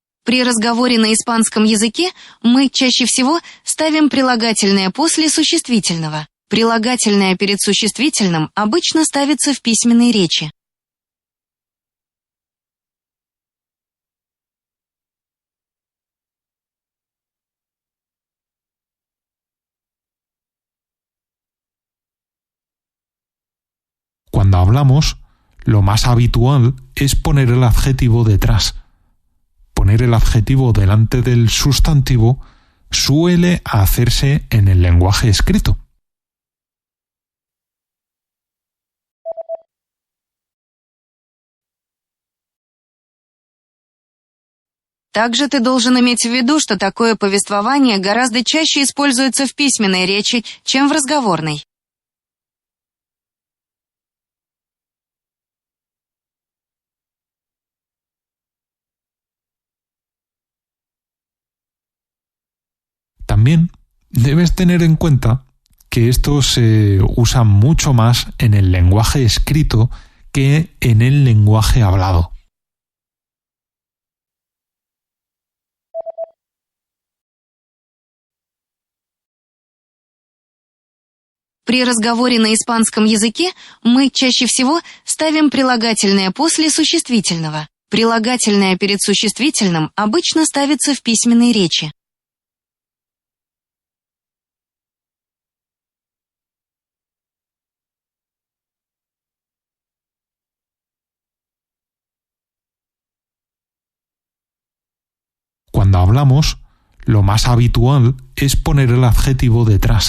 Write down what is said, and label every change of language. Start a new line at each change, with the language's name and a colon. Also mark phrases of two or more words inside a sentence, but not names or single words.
Russian: При разговоре на испанском языке мы чаще всего ставим прилагательное после существительного. Прилагательное перед существительным обычно ставится в письменной речи.
Spanish: Cuando hablamos, lo más habitual es poner el adjetivo detrás. Poner el adjetivo delante del sustantivo suele hacerse en el lenguaje escrito.
Russian: Также ты должен иметь в виду, что такое повествование гораздо чаще используется в письменной речи, чем в разговорной.
Spanish: También debes tener en cuenta que esto se usa mucho más en el lenguaje escrito que en el lenguaje hablado.
Russian: При разговоре на испанском языке мы чаще всего ставим прилагательное после существительного. Прилагательное перед существительным обычно ставится в письменной речи.
Spanish: Cuando hablamos, lo más habitual es poner el adjetivo detrás.